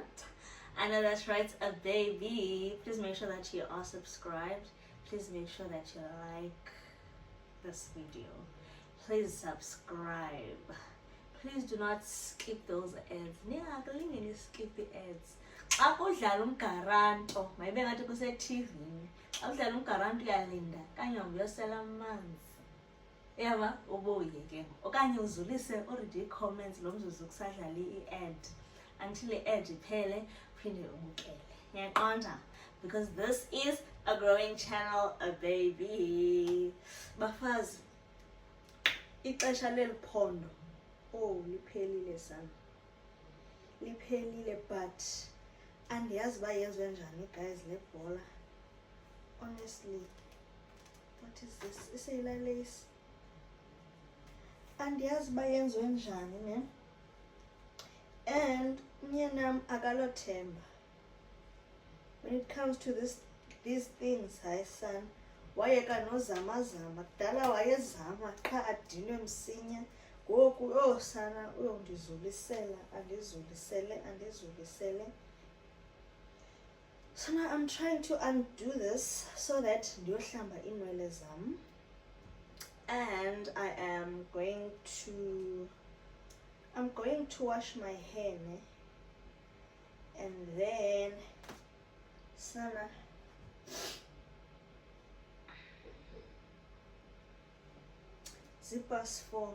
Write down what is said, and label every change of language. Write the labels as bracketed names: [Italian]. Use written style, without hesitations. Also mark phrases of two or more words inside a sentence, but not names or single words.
[English] I know that's right, a baby. Please make sure that you are subscribed. Please make sure that you like this video. Please subscribe. Please do not skip those ads. [Xhosa] Ningakilingeni skip the ads. Xa kudlala umgaranto, mayibe ngathi kuseTV-ni. Xa kudlala umgaranto uyalinda, kanye uyosela amanzi. Yaba ubuye ke. Okanye uzulise already comments lo mzuzu kusadlala i-ad [English] until i-ad [Xhosa] iphele phinde ubukele. [Zulu] Ngiyaqonda [English] because this is a growing channel, a baby. [Xhosa] Bafazi, ixesha leliphondo liphelile sana. Liphelile [English] but [Xhosa] andiyazi uba yenziwe njani guys le bhola. [English] Honestly, what is this? [Xhosa] Iseyila lace. Andiyazi uba yenziwe njani ne. And umyenam akalothemba. [English] When it comes to these things, [Xhosa] hayi son, wayeka nozamazama. Kudala wayezama qha adinwe msinya. Ngoku sana uyondizulisela, andizulisele. [English] So now I'm trying to undo this so that [Xhosa] ndiyohlamba iinwele zam. [English] And I'm going to wash my hair, ne? And then [Xhosa] sana zippers 4.